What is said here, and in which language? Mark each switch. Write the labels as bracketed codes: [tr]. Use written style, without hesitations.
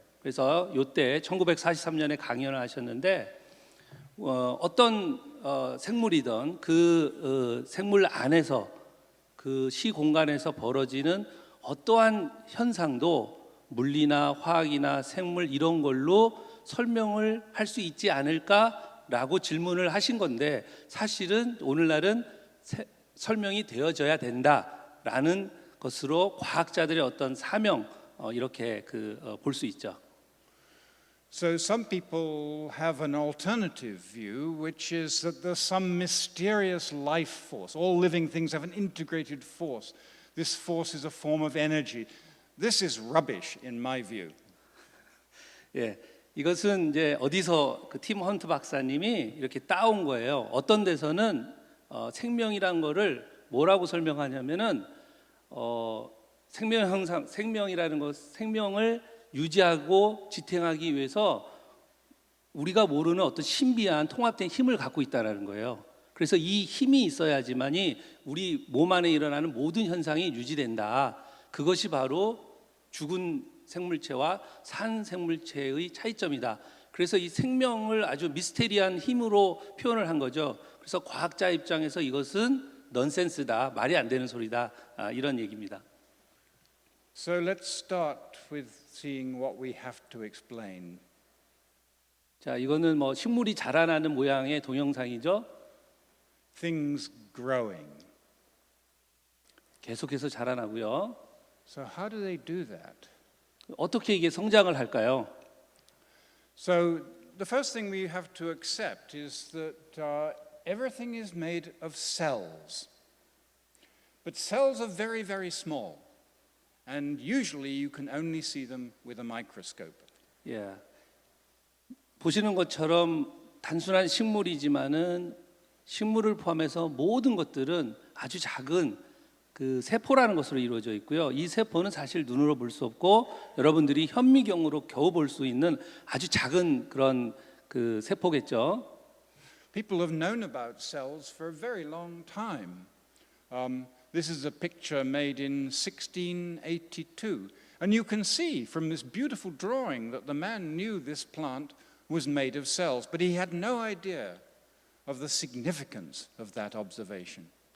[ko] 그래서 이때 1943년에 강연을 하셨는데 어떤 생물이든 그 생물 안에서 그 시공간에서 벌어지는 어떠한 현상도 물리나 화학이나 생물 이런 걸로 설명을 할 수 있지 않을까라고 질문을 하신 건데 사실은 오늘날은 설명이 되어져야 된다라는 것으로 과학자들의 어떤 사명 이렇게 볼 수 있죠. [en] So some people have an alternative view, which is that there's some mysterious life force. All living things have an integrated force. This force is a form of energy. This is rubbish in my view. [ko] 예, 이것은 이제 어디서 그 팀 헌트 박사님이 이렇게 따온 거예요. 어떤 데서는 생명이란 거를 뭐라고 설명하냐면은 생명 형상, 생명이라는 것, 생명을 유지하고 지탱하기 위해서 우리가 모르는 어떤 신비한 통합된 힘을 갖고 있다라는 거예요. 그래서 이 힘이 있어야지만이 우리 몸 안에 일어나는 모든 현상이 유지된다. 그것이 바로 죽은 생물체와 산 생물체의 차이점이다. 그래서 이 생명을 아주 미스테리한 힘으로 표현을 한 거죠. 그래서 과학자 입장에서 이것은 넌센스다, 말이 안 되는 소리다, 이런 얘기입니다. [en] So let's start with seeing what we have to explain. [ko] 자, 이거는 뭐 식물이 자라나는 모양의 동영상이죠. [en] Things growing. [ko] 계속해서 자라나고요. [en] So how do they do that? [ko] 어떻게 이게 성장을 할까요? [en] So the first thing we have to accept is that everything is made of cells. But cells are very, very small. And usually you can only see them with a microscope. [ko] 예. 보시는 것처럼 단순한 식물이지만은 식물을 포함해서 모든 것들은 아주 작은 그 세포라는 것으로 이루어져 있고요. 이 세포는 사실 눈으로 볼 수 없고 여러분들이 현미경으로 겨우 볼 수 있는 아주 작은 그런 그 세포겠죠. [en] People have known about cells for a very long time. This is a picture made in 1682. And you can see from this beautiful drawing that the man knew this plant was made of cells, but he had no idea of the significance of that observation.